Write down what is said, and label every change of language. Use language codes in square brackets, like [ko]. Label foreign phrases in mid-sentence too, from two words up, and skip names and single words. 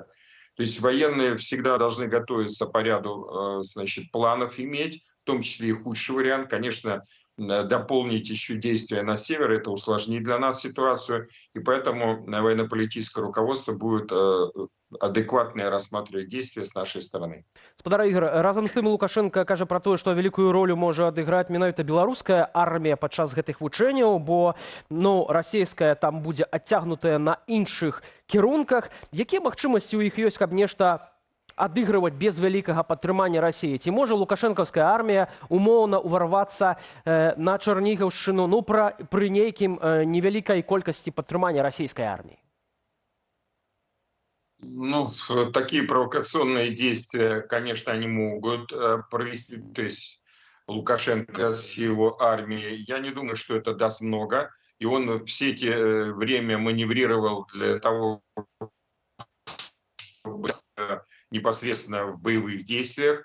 [ru] То есть военные всегда должны готовиться по ряду, значит, планов иметь, в том числе и худший вариант. Конечно, дополнить еще действия на север, это усложнит для нас ситуацию, и поэтому военно-политическое руководство будет адекватно рассматривать действия с нашей стороны. [be] Спадар Ігор, разам з тым Лукашенко кажа пра тое, што вялікую ролю можа адыграць менавіта беларуская армія падчас гэтых вучэнняў, бо расійская там будзе адцягнутая на іншых кірунках. Якія магчымасці ў іх ёсць, каб нешта адыгрываць без вялікага падтрымання Расіі? Ці можа лукашэнкаўская армія умоўна ўварвацца на Чарнігаўшчыну пры нейкім невялікай колькасці падтрымання расійскай арміі? [ru] Такие провокационные действия, конечно, они могут провести, то есть Лукашенко с его армией. Я не думаю, что это даст много. И он все эти время маневрировал для того, чтобы непосредственно в боевых действиях.